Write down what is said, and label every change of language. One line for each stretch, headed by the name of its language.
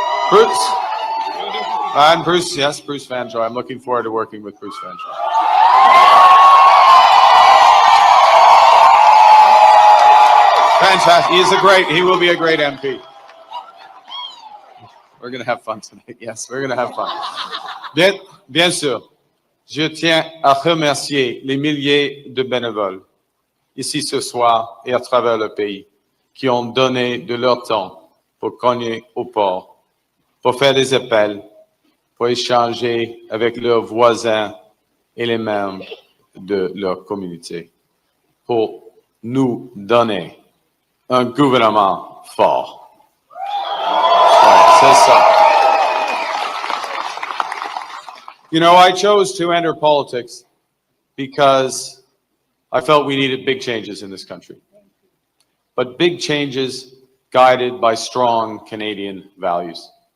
English: Bruce, and Bruce, yes, Bruce Vanjoy. I'm looking forward to working with Bruce Vanjoy. Fantastic. He will be a great MP. We're going to have fun tonight. Yes, we're going to have fun.
French: Bien sûr, je tiens à remercier les milliers de bénévoles ici ce soir et à travers le pays qui ont donné de leur temps pour cogner au port, pour faire des appels, pour échanger avec leurs voisins et les membres de leur communauté, pour nous donner un gouvernement fort. C'est ça.
English: You know, I chose to enter politics because I felt we needed big changes in this country. But big changes guided by strong Canadian values.